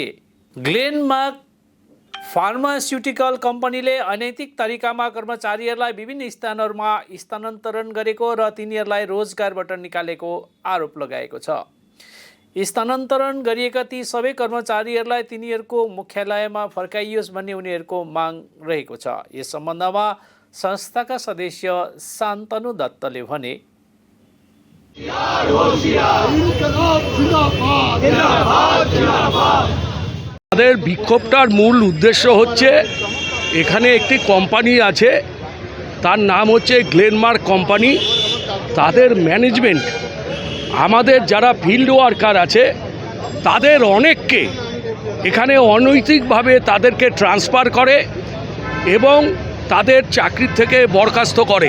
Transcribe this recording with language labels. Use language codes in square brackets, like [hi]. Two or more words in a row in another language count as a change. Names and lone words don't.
[ne] ग्लेनमार्क फार्मास्युटिकल कम्पनीले अनैतिक तरिकामा कर्मचारीहरूलाई विभिन्न स्थानहरूमा स्थानान्तरण गरेको र तिनीहरूलाई रोजगारबाट निकालेको आरोप लगाएको छ। स्थानान्तरण गरिएका ती सबै कर्मचारीहरूलाई तिनीहरूको मुख्यालयमा फर्काइयोस् भन्ने उनीहरूको माग रहेको छ। यस सम्बन्धमा संस्थाका सदस्य शान्तनु दत्तले भने, [bn] তাদের বিক্ষোভটার মূল উদ্দেশ্য হচ্ছে এখানে একটি কোম্পানি আছে, তার নাম হচ্ছে গ্লেনমার্ক কোম্পানি। তাদের ম্যানেজমেন্ট আমাদের যারা [en] field worker [bn] আছে তাদের অনেককে এখানে অনৈতিকভাবে তাদেরকে ট্রান্সফার করে এবং তাদের চাকরি থেকে বরখাস্ত করে।